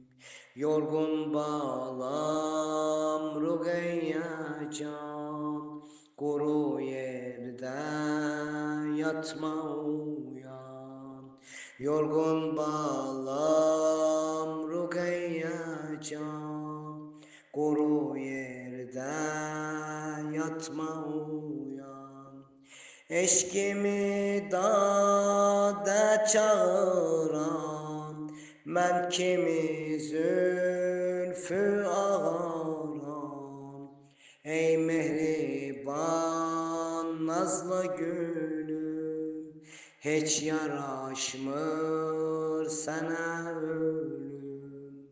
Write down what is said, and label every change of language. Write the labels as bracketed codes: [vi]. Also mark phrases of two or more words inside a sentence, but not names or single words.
[tr] Yorgun bağlam Rugeyye can, kuru yerde yatma uyan. Yorgun bağlam Rugeyye can, kuru yerde yatma uyan. [az] Eşkimi dağda çağıran, mən kimi zülfü ağaran. Ey mehriban nazlı gülüm, hiç yaraşmır sana ölüm.